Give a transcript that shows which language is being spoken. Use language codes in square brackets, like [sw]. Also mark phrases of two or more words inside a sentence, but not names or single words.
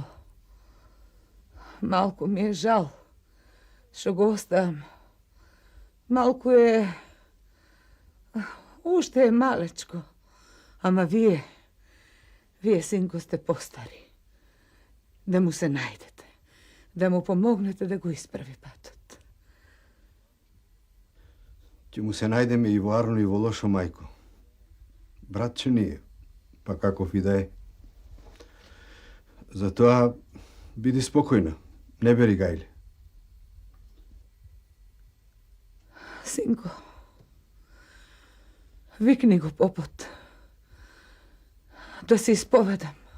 [mk] Malko mi je žal što go ostavam. Malko je... Ušte je malečko, ama vi je, sinko, ste postari. Da mu se najdete, da mu pomognete da go ispravi patot. Ќе му се најдеме и во арно и во лошо, мајко. Братче ни е, па каков и да е. Затоа биди спокојна, не бери гајле. Sinko, vikni go poput, da se ispovedam.